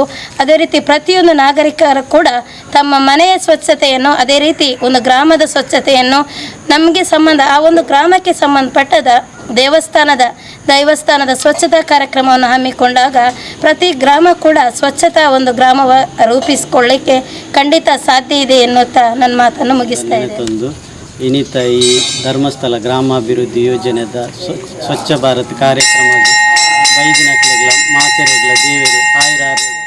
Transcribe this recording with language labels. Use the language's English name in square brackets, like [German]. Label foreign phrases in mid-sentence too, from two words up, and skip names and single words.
[Kannada] ಅದೇ ರೀತಿ ಪ್ರತಿಯೊಂದು ನಾಗರಿಕರು ಕೂಡ ತಮ್ಮ ಮನೆಯ ಸ್ವಚ್ಛತೆಯನ್ನು, ಅದೇ ರೀತಿ ಒಂದು ಗ್ರಾಮದ ಸ್ವಚ್ಛತೆಯನ್ನು ನಮಗೆ ಆ ಒಂದು ಗ್ರಾಮಕ್ಕೆ ಸಂಬಂಧಪಟ್ಟದ ದೇವಸ್ಥಾನದ ಸ್ವಚ್ಛತಾ ಕಾರ್ಯಕ್ರಮವನ್ನು ಹಮ್ಮಿಕೊಂಡಾಗ ಪ್ರತಿ ಗ್ರಾಮ ಕೂಡ ಸ್ವಚ್ಛತಾ ಒಂದು ಗ್ರಾಮವ ರೂಪಿಸಿಕೊಳ್ಳಿಕ್ಕೆ ಖಂಡಿತ ಸಾಧ್ಯ ಇದೆ ಎನ್ನುತ್ತಾ ನನ್ನ ಮಾತನ್ನು ಮುಗಿಸ್ತಾ ಇದ್ದೇನೆ. [Tulu] ಇನ್ನಿತ ಈ ಧರ್ಮಸ್ಥಳ ಗ್ರಾಮಾಭಿವೃದ್ಧಿ ಯೋಜನೆದ ಸ್ವಚ್ಛ ಭಾರತ್ ಕಾರ್ಯಕ್ರಮ ಬೈದಿನಕ್ಲೆಗ್ಲ ಮಾತೆರೆಗ್ಲ ದೇವರು ಆಯುರ